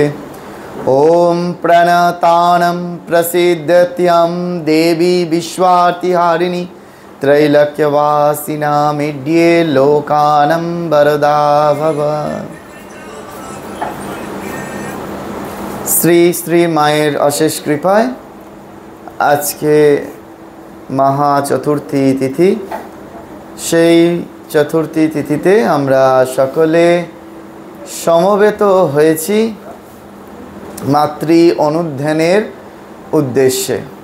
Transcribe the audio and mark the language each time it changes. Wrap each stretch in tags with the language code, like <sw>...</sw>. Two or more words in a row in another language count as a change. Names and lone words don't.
<sa>ओम प्रणतानं प्रसीदत्यं देवी विश्वार्तिहारिणी त्रैलोक्यवासिनामिड्ये लोकानं वरदा भव।</sa> <bn>श्री श्री माয়ের অশেষ কৃপায় আজকে মহা চতুর্থী তিথি। সেই চতুর্থী তিথিতে আমরা সকলে সমবেত হয়েছি মাতৃ অনুধ্যানের উদ্দেশ্যে।</bn>